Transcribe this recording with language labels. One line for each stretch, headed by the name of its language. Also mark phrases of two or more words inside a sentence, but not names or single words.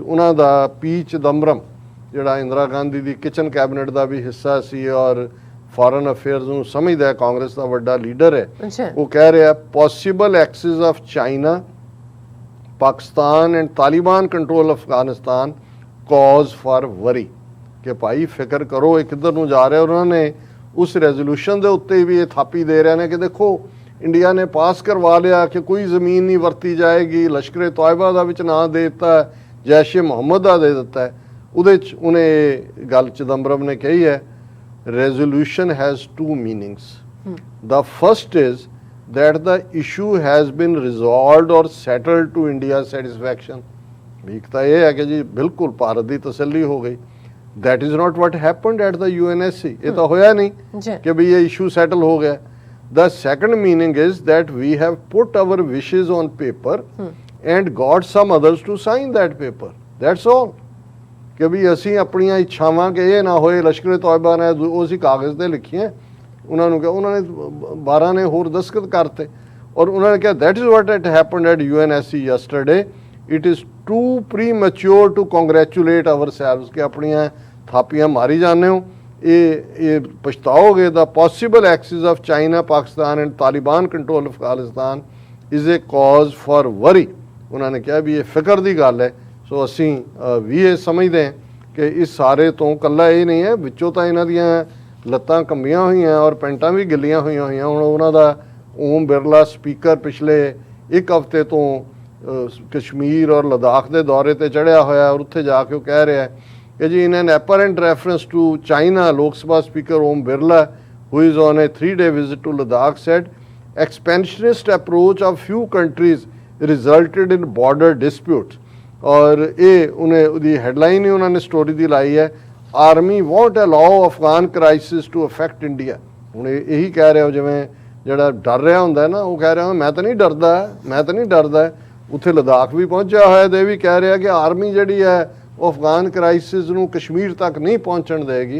Punjabi: ਉਹਨਾਂ ਦਾ ਪੀ ਚਿਦੰਬਰਮ, ਜਿਹੜਾ ਇੰਦਰਾ ਗਾਂਧੀ ਦੀ
English: kitchen cabinet
Punjabi: ਦਾ ਵੀ ਹਿੱਸਾ ਸੀ ਔਰ
English: foreign affairs
Punjabi: ਨੂੰ ਸਮਝਦਾ, ਕਾਂਗਰਸ ਦਾ ਵੱਡਾ ਲੀਡਰ ਹੈ, ਉਹ ਕਹਿ ਰਿਹਾ
English: possible axis of China, Pakistan and Taliban control Afghanistan cause for worry,
Punjabi: ਕਿ ਭਾਈ ਫਿਕਰ ਕਰੋ ਇਹ ਕਿੱਧਰ ਨੂੰ ਜਾ ਰਿਹਾ। ਉਹਨਾਂ ਨੇ ਉਸ ਰੈਜ਼ੋਲੂਸ਼ਨ ਦੇ ਉੱਤੇ ਵੀ ਇਹ ਥਾਪੀ ਦੇ ਰਹੇ ਨੇ ਕਿ ਦੇਖੋ ਇੰਡੀਆ ਨੇ ਪਾਸ ਕਰਵਾ ਲਿਆ ਕਿ ਕੋਈ ਜ਼ਮੀਨ ਨਹੀਂ ਵਰਤੀ ਜਾਏਗੀ, ਲਸ਼ਕਰ ਤੋਇਬਾ ਦਾ ਵਿੱਚ ਨਾਂ ਦੇ ਦਿੱਤਾ, ਜੈਸ਼-ਏ ਮੁਹੰਮਦ ਦਾ ਦੇ ਦਿੱਤਾ ਹੈ। ਉਹਦੇ 'ਚ ਉਹਨੇ ਗੱਲ ਚਿਦੰਬਰਮ ਨੇ ਕਹੀ ਹੈ,
English: resolution has two meanings. The first is that the issue has been resolved or settled to India's satisfaction.
Punjabi: ਇੱਕ ਤਾਂ ਇਹ ਹੈ ਕਿ ਜੀ ਬਿਲਕੁਲ ਭਾਰਤ ਦੀ ਤਸੱਲੀ ਹੋ ਗਈ।
English: That is not what happened at the UNSC.
Punjabi: ਇਹ ਤਾਂ ਹੋਇਆ ਨਹੀਂ ਕਿ ਵੀ ਇਹ
English: issue settle
Punjabi: ਹੋ ਗਿਆ।
English: The second meaning is that we have put our wishes on paper and got some others to sign that paper. That's all.
Punjabi: ਕਿ ਵੀ ਅਸੀਂ ਆਪਣੀਆਂ ਇੱਛਾਵਾਂ ਕਿ ਇਹ ਨਾ ਹੋਏ, ਲਸ਼ਕਰ ਤੋਇਬਾ ਨੇ ਉਹ ਅਸੀਂ ਕਾਗਜ਼ 'ਤੇ ਲਿਖੀਆਂ, ਉਹਨਾਂ ਨੂੰ ਕਿਹਾ, ਉਹਨਾਂ ਨੇ 12 ਨੇ ਹੋਰ ਦਸਤਖਤ ਕਰਤੇ ਔਰ ਉਹਨਾਂ ਨੇ ਕਿਹਾ
English: that is what had happened at UNSC yesterday. It is too premature to congratulate ourselves
Punjabi: ਕਿ ਆਪਣੀਆਂ ਥਾਪੀਆਂ ਮਾਰੀ ਜਾਂਦੇ ਹੋ, ਇਹ ਪਛਤਾਓਗੇ।
English: the possible axis of China, Pakistan and Taliban control Afghanistan is a cause for worry.
Punjabi: ਉਹਨਾਂ ਨੇ ਕਿਹਾ ਵੀ ਇਹ ਫਿਕਰ ਦੀ ਗੱਲ ਹੈ। ਸੋ ਅਸੀਂ ਵੀ ਇਹ ਸਮਝਦੇ ਹਾਂ ਕਿ ਇਸ ਸਾਰੇ ਤੋਂ ਇਕੱਲਾ ਇਹ ਨਹੀਂ ਹੈ, ਵਿੱਚੋਂ ਤਾਂ ਇਹਨਾਂ ਦੀਆਂ ਲੱਤਾਂ ਕੰਬੀਆਂ ਹੋਈਆਂ ਔਰ ਪੈਂਟਾਂ ਵੀ ਗਿੱਲੀਆਂ ਹੋਈਆਂ। ਹੁਣ ਉਹਨਾਂ ਦਾ ਓਮ ਬਿਰਲਾ ਸਪੀਕਰ ਪਿਛਲੇ ਇੱਕ ਹਫ਼ਤੇ ਤੋਂ ਕਸ਼ਮੀਰ ਔਰ ਲਦਾਖ ਦੇ ਦੌਰੇ ਤੇ ਚੜ੍ਹਿਆ ਹੋਇਆ ਔਰ ਉੱਥੇ ਜਾ ਕੇ ਉਹ ਕਹਿ ਰਿਹਾ ਕਿ ਜੀ
English: in an apparent reference to China,
Punjabi: ਲੋਕ ਸਭਾ ਸਪੀਕਰ ਓਮ ਬਿਰਲਾ
English: who is on a 3-day visit to Ladakh said expansionist approach of few countries resulted in border disputes.
Punjabi: ਔਰ ਇਹ ਉਹਦੀ ਹੈਡਲਾਈਨ ਹੀ ਉਹਨਾਂ ਨੇ ਸਟੋਰੀ ਦੀ ਲਾਈ ਹੈ,
English: army won't allow Afghan crisis to affect India.
Punjabi: ਹੁਣ ਇਹੀ ਕਹਿ ਰਿਹਾ ਜਿਵੇਂ ਜਿਹੜਾ ਡਰ ਰਿਹਾ ਹੁੰਦਾ ਨਾ, ਉਹ ਕਹਿ ਰਿਹਾ ਮੈਂ ਤਾਂ ਨਹੀਂ ਡਰਦਾ। ਉੱਥੇ ਲਦਾਖ ਵੀ ਪਹੁੰਚਿਆ ਹੋਇਆ ਤੇ ਇਹ ਵੀ ਕਹਿ ਰਿਹਾ ਕਿ ਆਰਮੀ ਜਿਹੜੀ ਹੈ ਉਹ
English: Afghan crisis
Punjabi: ਨੂੰ ਕਸ਼ਮੀਰ ਤੱਕ ਨਹੀਂ ਪਹੁੰਚਣ ਦੇਗੀ।